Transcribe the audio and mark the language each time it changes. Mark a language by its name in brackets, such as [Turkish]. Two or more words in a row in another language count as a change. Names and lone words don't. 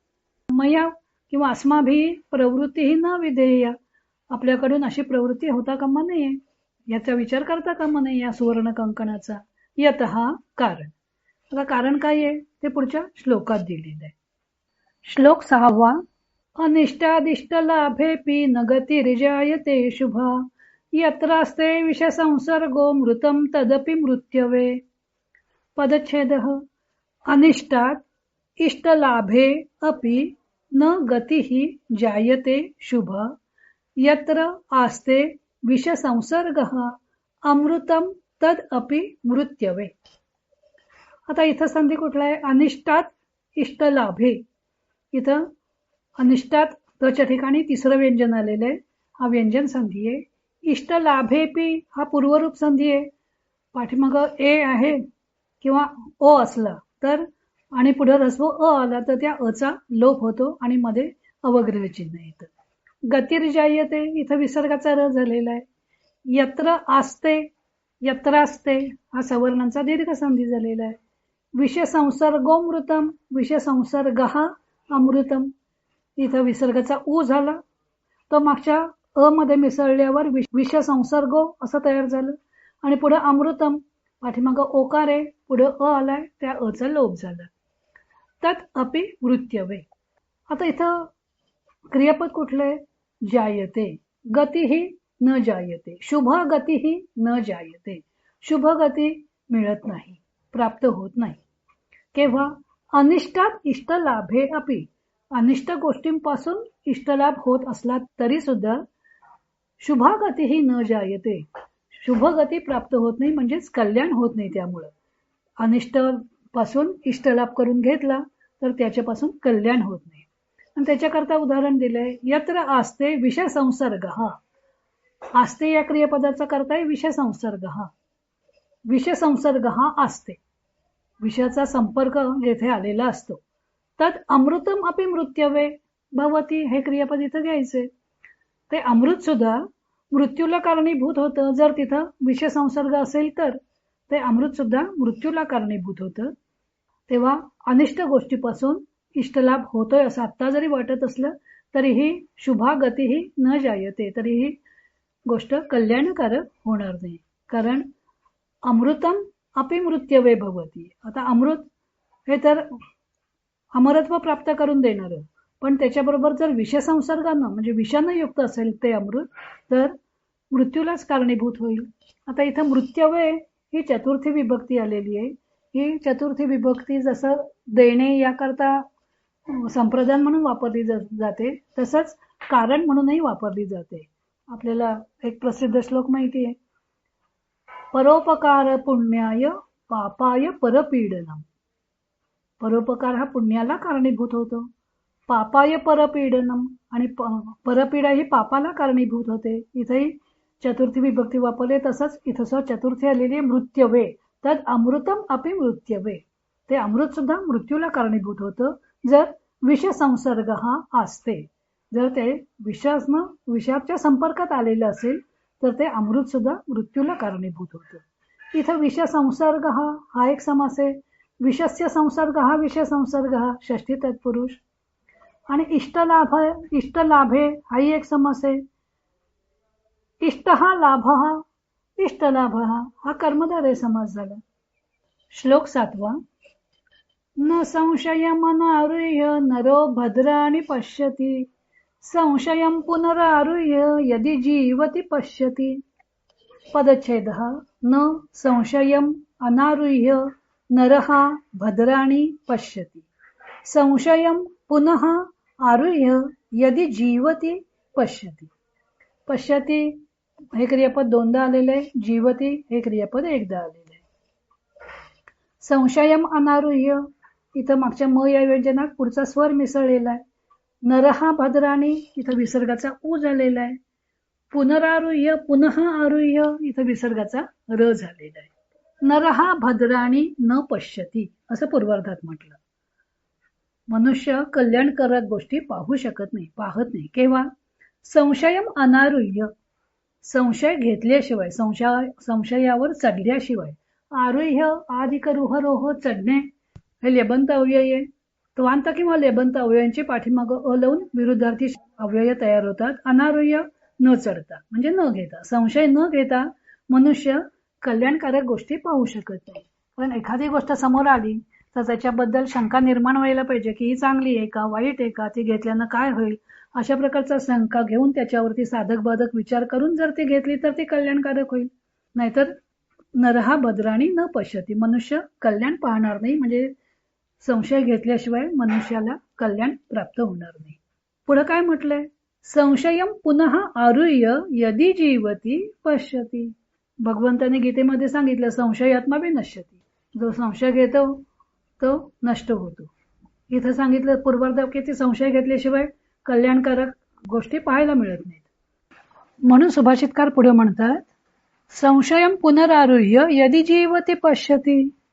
[Marathi] मया किंवा अस्माभी प्रवृत्ती ही [Sanskrit] न विधेय [Marathi] आपल्याकडून अशी प्रवृत्ती होता कामा नये याचा विचार करता कामा नये या सुवर्ण कंकणाचा. यतः कारण. आता कारण काय आहे ते पुढच्या श्लोकात दिलेलं आहे. श्लोक 6. [Sanskrit] अनिष्टादिष्ट लाभेपि न गतिर्जायते शुभा यत्रास्ते विषसंसर्गो मृतं तदपि मृत्यवे. पदच्छेदः अनिष्टात् इष्टलाभे अपि न गतिः जायते शुभा यत्र आस्ते विषसंसर्गः अमृतं तद अपि मृत्यवे. [Marathi] आता इथं संधी कुठला आहे? [Sanskrit] अनिष्टात इष्टलाभे. [Marathi] इथं अनिष्टात तच्या ठिकाणी तिसरं व्यंजन आलेलं आहे. हा व्यंजन संधी आहे. इष्टलाभेपी हा पूर्वरूप संधी आहे. पाठीमाग ए आहे किंवा ओ असला तर आणि पुढे रस्व अ आला तर त्या अचा लोप होतो आणि मध्ये अवग्रह चिन्ह येतं. गतिर्जायते इथं विसर्गाचा र झालेला आहे. [Sanskrit] यत्र आस्ते [Marathi] यत्रास्ते हा सवर्णांचा दीर्घ संधी झालेला आहे. विषसंसर्गोमृतम विषसंसर्ग हा अमृतम इथं विसर्गाचा ऊ झाला तो मागच्या अ मध्ये मिसळल्यावर विषसंसर्गो असं तयार झालं आणि पुढे अमृतम पाठीमाग ओकार आहे पुढे अ आलाय त्या अचा लोप झाला. [Sanskrit] तत् अपि मृत्यवे. [Marathi] आता इथं क्रियापद कुठलं आहे? [Sanskrit] जायते. गती ही न जायते. शुभ गती ही न जायते. [Marathi] शुभ गती मिळत नाही प्राप्त होत नाही. केव्हा? [Sanskrit] अनिष्टात इष्टलाभे अपि. [Marathi] अनिष्ट गोष्टींपासून इष्टलाभ होत असला तरी सुद्धा शुभगती ही [Sanskrit] न जायते. [Marathi] शुभगती प्राप्त होत नाही म्हणजेच कल्याण होत नाही. त्यामुळं अनिष्ट पासून इष्टलाभ करून घेतला तर त्याच्यापासून कल्याण होत नाही. आणि त्याच्याकरता उदाहरण दिलंय, [Sanskrit] यत्र आस्ते विषय संसर्ग. [Marathi] आस्ते या क्रियापदाचा करता आहे विषय संसर्ग. [Sanskrit] विषय संसर्ग आस्ते, [Marathi] विषयाचा संपर्क जेथे आलेला असतो. [Sanskrit] तद अमृतम अपि मृत्यवे भवती, [Marathi] हे क्रियापद इथं घ्यायचे. ते अमृत सुद्धा मृत्यूला कारणीभूत होतं. जर तिथं विषय संसर्ग असेल तर ते अमृत सुद्धा मृत्यूला कारणीभूत होतं. तेव्हा अनिष्ट गोष्टीपासून इष्टलाभ होतोय असं आत्ता जरी वाटत असलं तरीही [Sanskrit] शुभा गतीही न जायते, [Marathi] तरीही गोष्ट कल्याणकारक होणार नाही. कारण [Sanskrit] अमृतम अपि मृत्यवे भवती. [Marathi] आता अमृत हे तर अमरत्व प्राप्त करून देणार, पण त्याच्याबरोबर जर विषय संसर्गानं म्हणजे विषानं युक्त असेल ते अमृत तर मृत्यूलाच कारणीभूत होईल. आता इथं मृत्यवे ही चतुर्थी विभक्ती आलेली आहे. ही चतुर्थी विभक्ती जसं देणे याकरता संप्रदान म्हणून वापरली जाते, तसंच कारण म्हणूनही वापरली जाते. आपल्याला एक प्रसिद्ध श्लोक माहिती आहे, [Sanskrit] परोपकार पुण्याय पापाय परपीडनम. [Marathi] परोपकार हा पुण्याला कारणीभूत होतो, [Sanskrit] पापाय परपीडनम, [Marathi] आणि परपीडा ही पापाला कारणीभूत होते. इथेही चतुर्थी विभक्ती वापरले. तसंच इथं चतुर्थी आलेली आहे मृत्यवे. [Sanskrit] तद अमृतम अपि मृत्यवे, [Marathi] ते अमृत सुद्धा मृत्यूला कारणीभूत होतं जर विष संसर्ग असते. जर ते विषाच्या संपर्कात आलेलं असेल तर ते अमृत सुद्धा मृत्यूला कारणीभूत होतं. इथं विष संसर्ग हा एक समास आहे. [Sanskrit] विषस्य संसर्ग विषय संसर्ग षष्ठी तत्पुरुष. [Marathi] आणि इष्टलाभे हाही एक समास आहे. इष्ट लाभ इष्टलाभ हा कर्मधारय समास झाला. श्लोक 7. [Sanskrit] न संशयमनारुह्य नरो भद्राणि पश्यति, संशयं पुनरारुह्य यदि जीवति पश्यति. पदच्छेदः न संशयम् अनारुह्य नरः भद्राणि पश्यति, संशयं पुनः आरुह्य यदि जीवति पश्यति. [Marathi] पश्यति हे क्रियापद दोनदा आलेले आहे, जीवति हे क्रियापद एकदा आलेले आहे. [Sanskrit] संशयम अनारुह्य [Marathi] इथं मागच्या म या व्यंजनात पुढचा स्वर मिसळलेला आहे. [Sanskrit] नरहा भद्राणी [Marathi] इथं विसर्गाचा उ झालेला आहे. [Sanskrit] पुनरारुह्य पुनः आरुह्य [Marathi] इथं विसर्गाचा र झालेला आहे. [Sanskrit] नरहा भद्राणी न पश्यती [Marathi] असं पूर्वार्धात म्हटलं. मनुष्य कल्याणकारक गोष्टी पाहू शकत नाही, पाहत नाही. केव्हा? [Sanskrit] संशयम अनारुह्य, [Marathi] संशय घेतल्याशिवाय, संशयावर चढल्याशिवाय. आरुह्य आधिक रुह रोह चढणे हे लेबंत अव्यय आहे. त्वांत किंवा लेबंत अव्ययांची पाठीमागं अ लावून विरुद्धार्थी अव्यय तयार होतात. अनारुह्य न चढता म्हणजे न घेता, संशय न घेता मनुष्य कल्याणकारक गोष्टी पाहू शकत नाही. पण एखादी गोष्ट समोर आली तर त्याच्याबद्दल शंका निर्माण व्हायला पाहिजे की ही चांगली आहे का, वाईट आहे का, ती घेतल्यानं काय होईल, अशा प्रकारचा शंका घेऊन त्याच्यावरती साधक बाधक विचार करून जर ती घेतली तर ती कल्याणकारक होईल. नाहीतर [Sanskrit] नरहा भद्राणी न पश्यती, [Marathi] मनुष्य कल्याण पाहणार नाही, म्हणजे संशय घेतल्याशिवाय मनुष्याला कल्याण प्राप्त होणार नाही. पुढे काय म्हटलंय? [Sanskrit] संशयम पुनः आरुह्य यदि जीवती पश्यती. [Marathi] भगवंताने गीतेमध्ये सांगितलं [Sanskrit] संशयात्मा बी नश्यती, [Marathi] जो संशय घेतो तो नष्ट होतो. इथं सांगितलं पूर्वार्धात संशय घेतल्याशिवाय कल्याणकारक गोष्टी पाहायला मिळत नाहीत. म्हणून सुभाषितकार पुढे म्हणतात [Sanskrit] संशयम पुनरारुह्य यदि जीवती पश्यती.